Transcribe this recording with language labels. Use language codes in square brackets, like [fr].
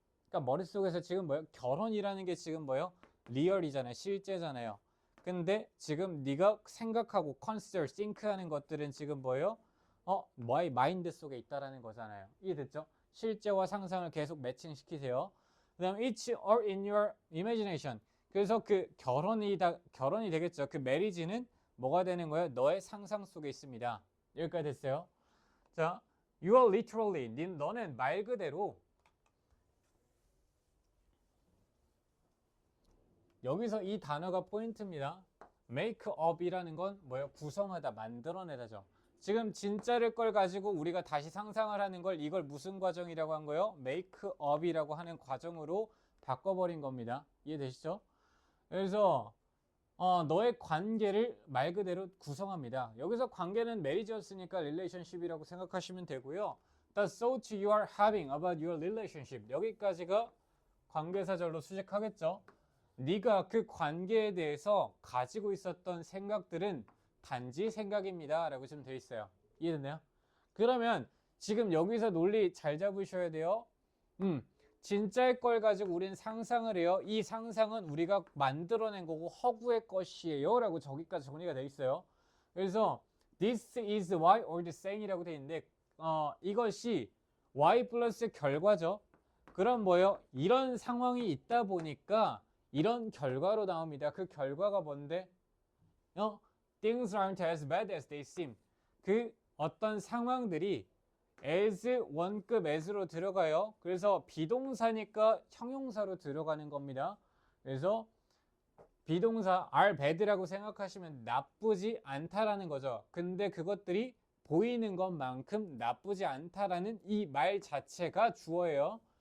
[ko] 그러니까 머릿속에서 지금 뭐예요? 결혼이라는 게 지금 뭐예요? 리얼이잖아요. 실제잖아요. 근데 지금 네가 생각하고 consider, think하는 것들은 지금 뭐예요? 너의 마인드 속에 있다라는 거잖아요. 이해됐죠? 실제와 상상을 계속 매칭시키세요. 그 다음 [en] it's all in your imagination. [ko] 그래서 그 결혼이 되겠죠. 그 marriage는 뭐가 되는 거예요? 너의 상상 속에 있습니다. 여기까지 됐어요. 자, [en] you are literally, [ko] 너는 말 그대로 여기서 이 단어가 포인트입니다. make up이라는 건 뭐예요? 구성하다, 만들어내다죠. 지금 진짜를 걸 가지고 우리가 다시 상상을 하는 걸 이걸 무슨 과정이라고 한 거예요? make up이라고 하는 과정으로 바꿔버린 겁니다. 이해되시죠? 그래서 너의 관계를 말 그대로 구성합니다. 여기서 관계는 marriage였으니까 relationship이라고 생각하시면 되고요. [en] The thoughts you are having about your relationship, [ko] 여기까지가 관계사절로 수식하겠죠. 네가 그 관계에 대해서 가지고 있었던 생각들은 단지 생각입니다 라고 지금 되어 있어요. 이해됐나요? 그러면 지금 여기서 논리 잘 잡으셔야 돼요. 진짜의 걸 가지고 우리는 상상을 해요. 이 상상은 우리가 만들어낸 거고 허구의 것이에요 라고 저기까지 정리가 되어 있어요. 그래서 [en] this is y or the same [ko] 이라고 되어 있는데 이것이 y 플러스 결과죠. 그럼 뭐예요? 이런 상황이 있다 보니까 이런 결과로 나옵니다. 그 결과가 뭔데? [en] Things aren't as bad as they seem. [ko] 그 어떤 상황들이 as 원급 as로 들어가요. 그래서 비동사니까 형용사로 들어가는 겁니다. 그래서 비동사 are bad라고 생각하시면 나쁘지 않다라는 거죠. 근데 그것들이 보이는 것만큼 나쁘지 않다라는 이 말 자체가 주어예요.